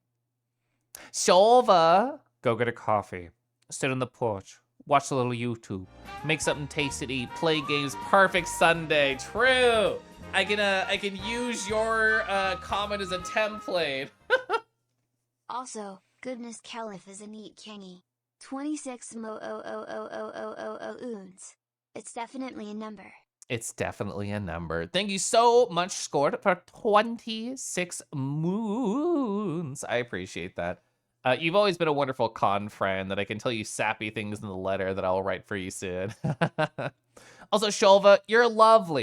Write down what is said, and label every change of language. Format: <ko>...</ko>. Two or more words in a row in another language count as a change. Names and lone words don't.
<en>Shova. Go get a coffee. Sit on the porch. Watch a little YouTube. Make something tasty to eat. Play games. Perfect Sunday. True. I can use your comment as a template. Also, goodness Caliph is a neat kingy. 26 mo o o o o o o o oons. It's definitely a number. It's definitely a number. Thank you so much, Skort, for 26 moons. I appreciate that. You've always been a wonderful con friend that I can tell you sappy things in the letter that I'll write for you soon. Also, Shulva, you're lovely.</en>